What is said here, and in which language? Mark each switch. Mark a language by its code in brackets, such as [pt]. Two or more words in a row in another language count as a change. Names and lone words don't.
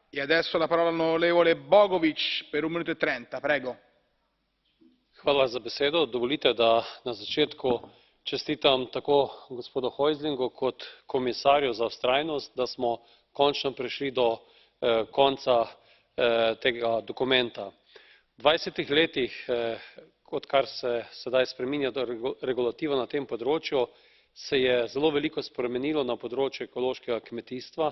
[it] E adesso la parola all'onorevole Bogovič per 1 minuto e 30, prego. [sl] Hvala za besedo. Dovolite, da na začetku čestitam tako gospodu Häuslingu kot komisarju za vztrajnost, da smo končno prišli do konca tega dokumenta. V 20 letih, odkar se sedaj spreminja regulativa na tem področju, se je zelo veliko spremenilo na področju ekološkega kmetijstva.